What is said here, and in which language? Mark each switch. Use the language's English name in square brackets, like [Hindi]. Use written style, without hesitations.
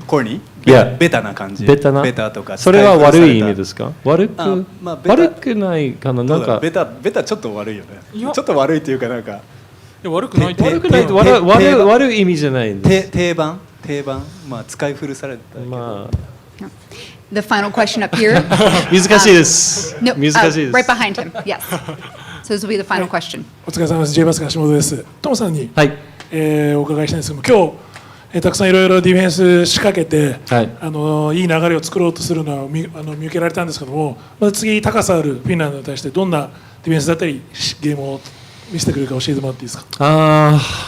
[Japanese] コーニー？ベタな感じ。ベタとか。それは悪い意味ですか？悪くないかな。なんかベタちょっと悪いよね。ちょっと悪いっていうかなんか。悪くない悪い意味じゃないんです。定番使い古されたけど。 [English] The final question up here. [Japanese] 難しいです。 [English] No, [Japanese] 難しいです。 [English] right behind him. Yes. So this will be the final question. [Japanese] お疲れ様です。J バスケ橋本です。トムさんに、お伺いしたいんですけども、今たくさんいろいろディフェンス仕掛けて、はいいい流れを作ろうとするのは見受けられたんですけども、まず次、高さあるフィンランドに対してどんなディフェンスだったりゲームを見せてくれるか教えてもらっていいですか。